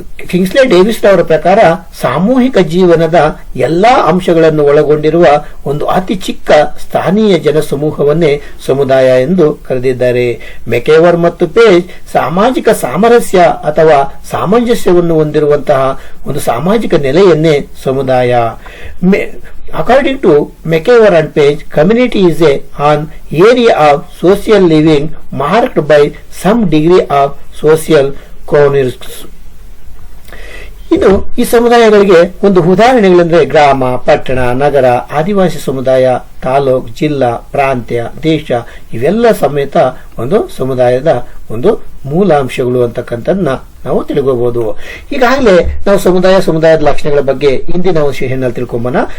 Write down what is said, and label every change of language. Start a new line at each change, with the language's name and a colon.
Kannada: ಕಿಂಗ್ಸ್ಲೆ Davis ಅವರ ಪ್ರಕಾರ ಸಾಮೂಹಿಕ ಜೀವನದ ಎಲ್ಲಾ ಅಂಶಗಳನ್ನು ಒಳಗೊಂಡಿರುವ ಒಂದು ಅತಿ ಚಿಕ್ಕ ಸ್ಥಾನೀಯ ಜನಸಮೂಹವನ್ನೇ ಸಮುದಾಯ ಎಂದು ಕರೆದಿದ್ದಾರೆ. ಮೆಕೆವರ್ ಮತ್ತು ಪೇಜ್ ಸಾಮಾಜಿಕ ಸಾಮರಸ್ಯ ಅಥವಾ ಸಾಮಂಜಸ್ಯವನ್ನು ಹೊಂದಿರುವಂತಹ ಒಂದು ಸಾಮಾಜಿಕ ನೆಲೆಯನ್ನೇ ಸಮುದಾಯ.
English: According to McKeown and Page, community is an area of social living marked by some degree of social coherence.
Kannada: ಇನ್ನು ಈ ಸಮುದಾಯಗಳಿಗೆ ಒಂದು ಉದಾಹರಣೆಗಳೆಂದರೆ ಗ್ರಾಮ, ಪಟ್ಟಣ, ನಗರ, ಆದಿವಾಸಿ ಸಮುದಾಯ, ತಾಲೂಕು, ಜಿಲ್ಲಾ, ಪ್ರಾಂತ್ಯ, ದೇಶ, ಇವೆಲ್ಲ ಸಮೇತ ಒಂದು ಸಮುದಾಯದ ಒಂದು ಮೂಲಾಂಶಗಳು ಅಂತಕ್ಕಂಥದ್ದನ್ನ ನಾವು ತಿಳ್ಕೋಬಹುದು. ಈಗಾಗಲೇ ನಾವು ಸಮುದಾಯದ ಲಕ್ಷಣಗಳ ಬಗ್ಗೆ ಹಿಂದಿನ ಒಂದು ಸೆಷನ್ ನಲ್ಲಿ ತಿಳ್ಕೊಂಬೋಣ.